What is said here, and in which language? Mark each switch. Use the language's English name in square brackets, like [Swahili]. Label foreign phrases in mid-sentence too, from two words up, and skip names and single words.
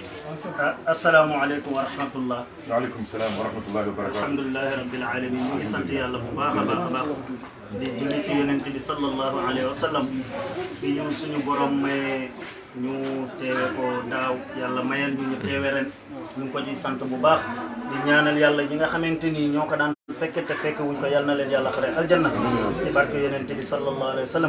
[Arabic] السلام عليكم ورحمة الله. وعليكم السلام ورحمة الله وبركاته. الحمد لله رب العالمين. [Wolof] ñu ngi sant yàlla bu baax a baax a baax di julli ci yonent bi [Arabic] صلى الله عليه وسلم [Wolof] bi ñu suñu borom may ñu teewe ko daaw yàlla mayal ñu teewe ren ñu ngi ko ci sant bu baax di ñaanal yàlla ñi nga xamante ni ñoo ko daan fekke te fekke wuñ ko yàlla na leen yàlla xare aljanna ci barke yonent bi [Arabic] صلى الله عليه وسلم.